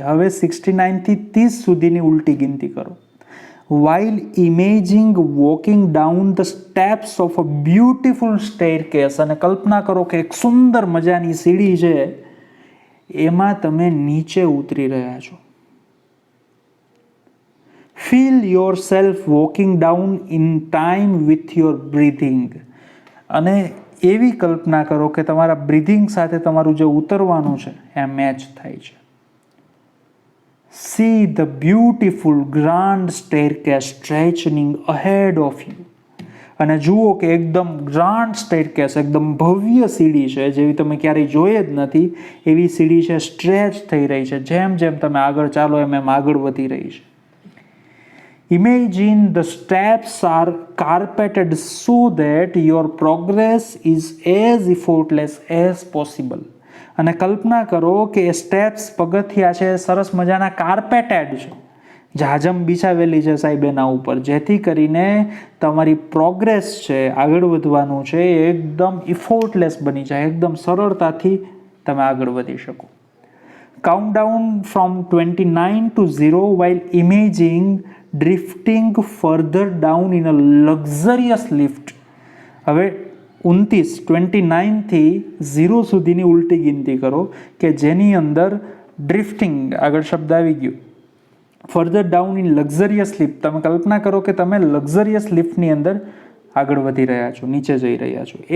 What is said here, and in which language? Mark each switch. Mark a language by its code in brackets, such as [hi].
[gu] હવે 69 થી 30 સુધીની ઉલટી ગિનતી કરો. [en] while imagining walking down the steps of a beautiful staircase. [gu] અને કલ્પના કરો કે એક સુંદર મજાની સીડી છે, એમાં તમે નીચે ઉતરી રહ્યા છો. [en] Feel yourself walking down in time with your breathing. [gu] અને એવી કલ્પના કરો કે તમારા બ્રીધિંગ સાથે તમારું જે ઉતરવાનું છે એ મેચ થાય છે. [en] See the beautiful grand staircase stretching ahead of you. [gu] અને જુઓ કે એકદમ ગ્રાન્ડ સ્ટેરકેસ, એકદમ ભવ્ય સીડી છે, જેવી તમે ક્યારેય જોઈ જ નથી એવી સીડી છે, સ્ટ્રેચ થઈ રહી છે. જેમ જેમ તમે આગળ ચાલો એમ એમ આગળ વધી રહી છે. [en] Imagine the steps are carpeted so that your progress is as effortless as possible. [gu] અને કલ્પના કરો કે સ્ટેપ્સ, પગથિયા છે, સરસ મજાના કાર્પેટેડ છે, જાજમ બિછાવેલી છે સાહેબ એના ઉપર, જેથી કરીને તમારી પ્રોગ્રેસ છે, આગળ વધવાનું છે, એ એકદમ ઇફોર્ટલેસ બની જાય, એકદમ સરળતાથી તમે આગળ વધી શકો. [en] Count down from 29 to 0 while imagining drifting further down in a luxurious lift. [gu] હવે 29 થી 0 સુધીની ઉલટી ગિનતી કરો કે જેની અંદર ડ્રિફ્ટિંગ આગળ શબ્દ આવી ગયો. [en] Further down in luxurious lift. [gu] તમે કલ્પના કરો કે તમે લક્ઝરિયસ લિફ્ટની અંદર આગળ વધી રહ્યા છો, નીચે જઈ રહ્યા છો.